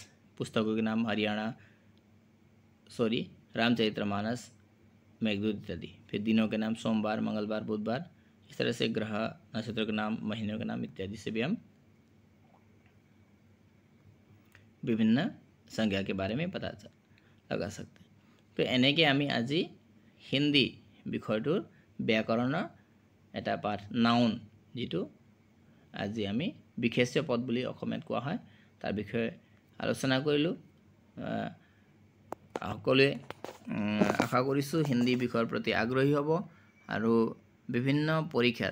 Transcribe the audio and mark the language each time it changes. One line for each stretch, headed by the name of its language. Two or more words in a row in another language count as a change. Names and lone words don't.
Hindi: पुस्तकों के नाम रामचरितमानस, मेघदूत इत्यादि। फिर दिनों के नाम सोमवार, मंगलवार, बुधवार। इस तरह से ग्रह, नक्षत्रों के नाम, महीनों के नाम इत्यादि से भी हम विभिन्न संज्ञा के बारे में पता लगा सकते हैं।
Assamese: तो এনেকৈ আমি আজি হিন্দী বিষয়টোৰ ব্যাকৰণৰ এটা পাঠ, নাউন, যিটো আজি আমি বিশেষ্য পদ বুলি অসমীয়াত কোৱা হয়, তাৰ বিষয়ে আলোচনা কৰিলোঁ। সকলোৱে আশা কৰিছোঁ হিন্দী বিষয়ৰ প্ৰতি আগ্ৰহী হ'ব আৰু বিভিন্ন পৰীক্ষাত,